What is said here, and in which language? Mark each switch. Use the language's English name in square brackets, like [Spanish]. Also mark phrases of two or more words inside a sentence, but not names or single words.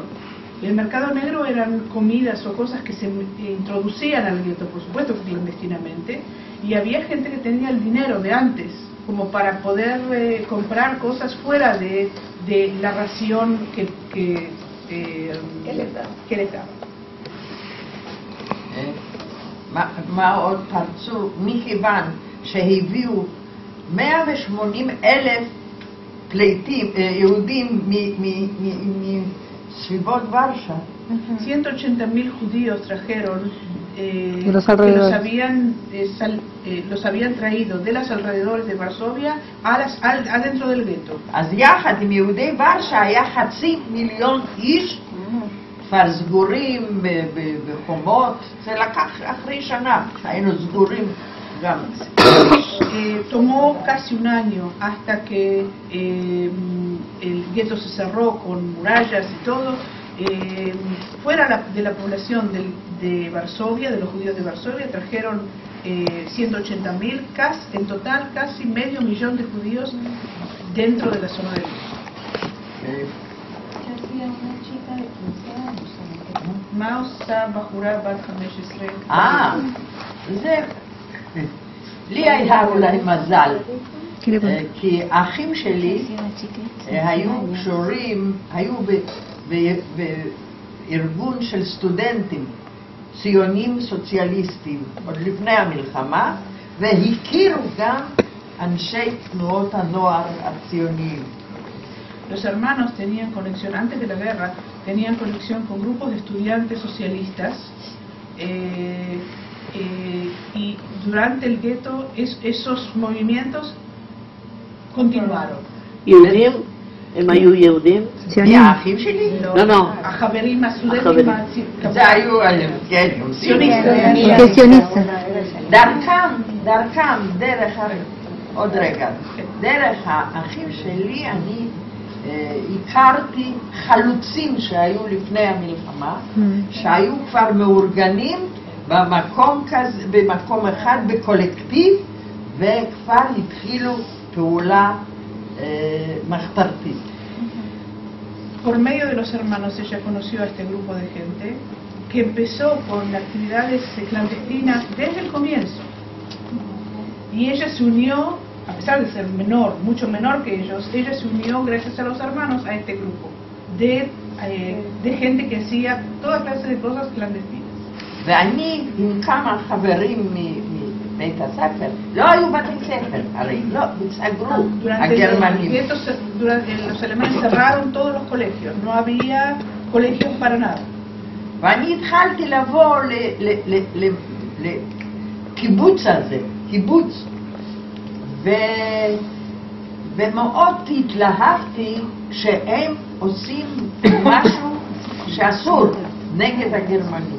[Spanish] Y el mercado negro eran comidas o cosas que se introducían al gueto, por supuesto, clandestinamente, y había gente que tenía el dinero de antes, como para poder comprar cosas fuera de la ración que les daba. [Hebrew] מה עוד פרצו? מכיוון שהביאו 180,000 פליטים, יהודים מסביבות ורשה. [Spanish] 180,000 judíos trajeron que los habían traído de los alrededores de Varsovia adentro del gueto. [Hebrew] אז יחד עם יהודי ורשה היה 500,000 איש כבר סגורים בחומות. זה לקח אחרי שנה, היינו סגורים [Spanish] Tomó casi un año hasta que el gueto se cerró con murallas y todo. Fuera de la población de Varsovia, de los judíos de Varsovia, trajeron 180.000, en total casi medio millón de judíos dentro de la zona del gueto. [Hebrew] מה עושה בחורה בת 15? זה... לי היה אולי מזל, כי האחים שלי היו קשורים, היו בארגון של סטודנטים ציונים סוציאליסטים עוד לפני המלחמה, והכירו גם אנשי תנועות הנוער הציוניים. [Spanish] Los hermanos tenían conexión, antes de la guerra, tenían conexión con grupos de estudiantes socialistas y durante el gueto esos movimientos continuaron. [Hebrew] יהודים? הם היו יהודים? האחים שלי? לא. החברים הסטודנטים זה היו, כן, ציוניסטים. דרכם, עוד רגע, דרך האחים שלי אני הכרתי חלוצים שהיו לפני המלחמה, שהיו כבר מאורגנים במקום אחד בקולקטיב, וכבר התחילו פעולה מחתרתית. [Spanish] Por medio de los hermanos ella conoció a este grupo de gente que empezó con actividades clandestinas desde el comienzo. Y ella se unió, a pesar de ser menor, mucho menor que ellos, ella se unió gracias a los hermanos a este grupo de gente que hacía toda clase de cosas clandestinas. [Hebrew] ואני עם כמה חברים מבית הספר, לא היו בתי ספר, הרי לא, סגרו הגרמנים. [Spanish] Los alemanes cerraron todos los colegios, no había colegios para nada. [Hebrew] ואני התחלתי לבוא לקיבוץ הזה, קיבוץ, ומאוד התלהבתי שהם עושים משהו שאסור נגד הגרמנים.